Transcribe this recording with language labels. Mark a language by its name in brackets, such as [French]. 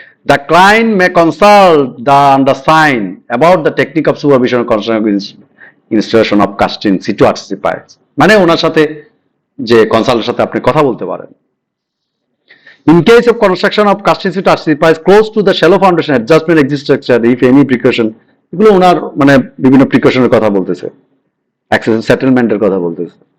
[English] The client may consult the undersigned about the technique of supervision of construction installation of cast in situ RCC piles. [Bangla] মানে ওনার সাথে যে কনসাল্টের সাথে আপনি কথা বলতে পারেন। [English] In case of construction of cast in situ RCC piles close to the shallow foundation adjustment exists structure, if any precaution, [Bangla] এগুলো ওনার মানে বিভিন্ন প্রিকশনের কথা বলতেছে, [English] Access সেটেলমেন্টের কথা বলতেছে।